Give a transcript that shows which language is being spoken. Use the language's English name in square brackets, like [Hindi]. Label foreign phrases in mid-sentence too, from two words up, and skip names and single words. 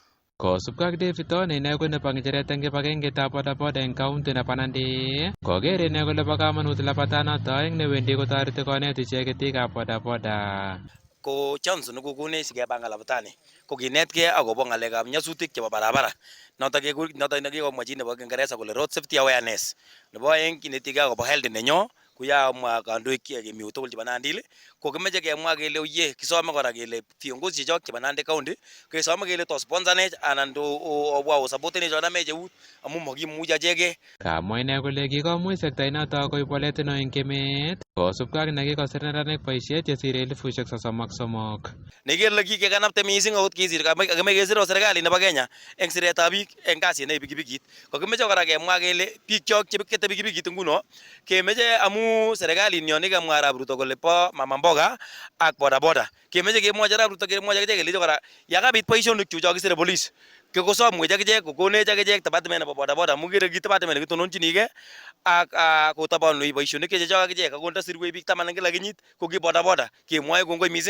[Kalenjin] Kosubkei ak David One ine ko nebo ng'echeret eng kibagengetab bodaboda eng county nebo Nandi, koker ine kole bo kamanut labatanoto eng newendi kotoreti konet icheket biikab bodaboda. Ko chance nekokonech sikepangan labatani ko kinetkei akobo ng'alekab nyasutik chebo barabara notok nekikomwa chi nebo Kiingereza kole [English] road safety awareness. [Kalenjin] Nebo aeng kinetikei akobo health nenyo kuyamwa kandoik chemi tugul chebo Nandil ko kimeche kemwa kele oye kisome kora kele viongozi chechok chebo Nandi County kesome kele to sponsanech anan to obwa osapotenech onamech eut amu makimuchi achegei. Kamwa ine kole kikomuch sektainoto koib walet neo eng emet kosubkei ak nekikosir neranik boisiet chesire 33,000. Nekele kikekanapte mising akot kisir kakime kesir serikali nebo Kenya eng siretab biik eng kasit ne pikipikit. Kokimeche kora kemwa kele biik chok chekete pikipikit nguno kemeche amu serikalit nyo nekamwa Arap Ruto kole bo mama mboga ak bodaboda. Kemeche kemwochi Arap Ruto kemwochi akichek kelechi kora yakabit boisionik chu chokisire police kokosomwech akichek kokonech akichek department nebo bodaboda amu kere ki department nekitononjinigei ak kotabanwech boisionik chechok akichek ako ndasirwech biik 10 eng kila kenyit ko ki bodaboda kemwoe kongoi mising.